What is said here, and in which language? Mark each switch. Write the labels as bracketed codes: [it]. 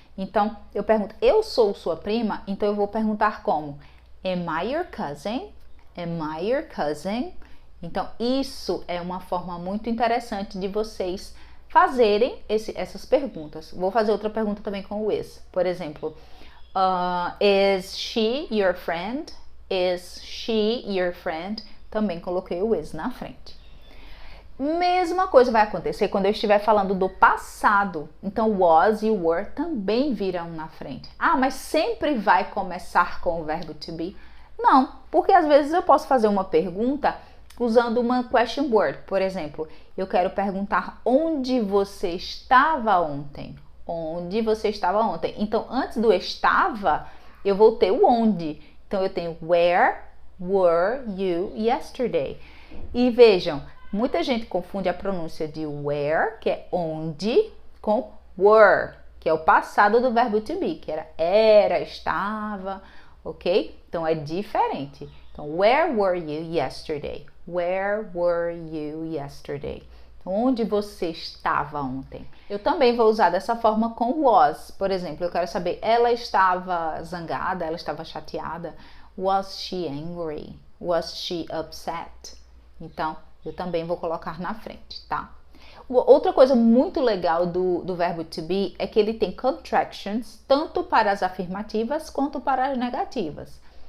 [pt] Então, eu pergunto, eu sou sua prima? Então, eu vou perguntar como? [en] Am I your cousin? Am I your cousin? [pt] Então, isso é uma forma muito interessante de vocês fazerem essas perguntas. Vou fazer outra pergunta também com o is. Por exemplo, [en] is she your friend? Is she your friend? [pt] Também coloquei o is na frente. Mesma coisa vai acontecer quando eu estiver falando do passado. Então, was e were também virão na frente. Ah, mas sempre vai começar com o verbo to be? Não, porque às vezes eu posso fazer uma pergunta usando uma question word. Por exemplo, eu quero perguntar onde você estava ontem. Onde você estava ontem. Então, antes do estava, eu vou ter o onde. Então, eu tenho [en] where were you yesterday? [pt] E vejam, muita gente confunde a pronúncia de where, que é onde, com were, que é o passado do verbo to be, que era, estava, ok? Então, é diferente. [en] Então, where were you yesterday? Where were you yesterday? [pt] Onde você estava ontem? Eu também vou usar dessa forma com was. Por exemplo, eu quero saber, ela estava zangada, ela estava chateada? [en] Was she angry? Was she upset? [pt] Então, eu também vou colocar na frente, tá? Outra coisa muito legal do verbo to be é que ele tem contractions tanto para as afirmativas quanto para as negativas.